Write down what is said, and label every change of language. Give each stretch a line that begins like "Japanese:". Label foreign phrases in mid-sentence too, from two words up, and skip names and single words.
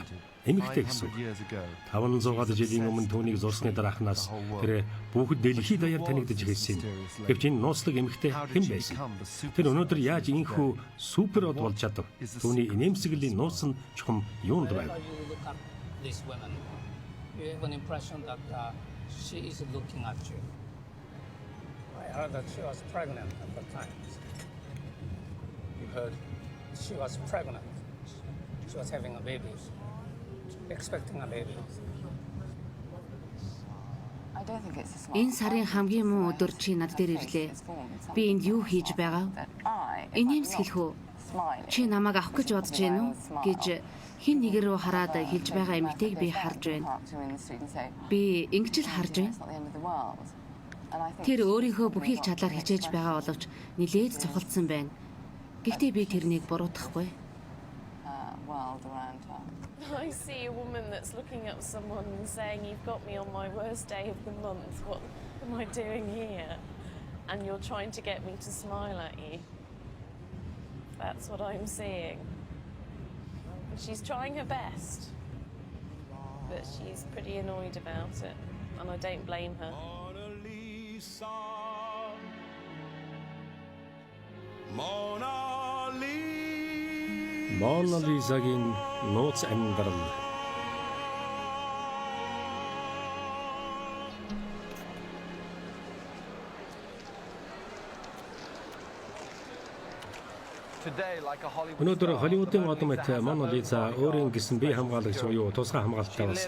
Mongolian: Эмэгтэй гэсэн. 500-аад жилийн өмнө түүнийг зурсны дараахнаас тэр бүгд дэлхийд даяар танигдж ирсэн. Гэвч энэ нууцлаг эмэгтэй хэн байсан? Тэр өнөөдөр яаж инхүү супер од болж чадав? Түүний инээмсэглэлийн нууц нь чухам юунд байв?
English: You have an impression that she is looking at you. I heard that she was pregnant at the time. You heard she was pregnant. She was having a baby. Expecting a baby.
Mongolian: Энэ сарын хамгийн муу өдөр чи над дээр ирлээ. Би энд юу хийж байгаа? Инээмсэглэх үү? Чи намайг авах гэж бодож байна уу? гэж хин нэг рүү хараад хэлж байгаа эмэгтэйг би харж байна. Би ингэж л харж байна. Тэр өөрийнхөө бүхий л чадлаар хичээж байгаа боловч нилээд цохолдсон байна. Гэхдээ би тэрнийг буруутгахгүй.
English: I see a woman that's looking at someone and saying, "You've got me on my worst day of the month. What am I doing here?" And you're trying to get me to smile at you. That's what I'm seeing. And she's trying her best, but she's pretty annoyed about it, and I don't blame her. Mona Lisa. Mona Lisa.
Mongolian: Мона Лизагийн нууц амьдрал. Өнөөдөр Холливуудын модон мэт Мона Лиза өөрийн гэсэн бие хамгаалагч буюу тусгай хамгаалалттай болсон.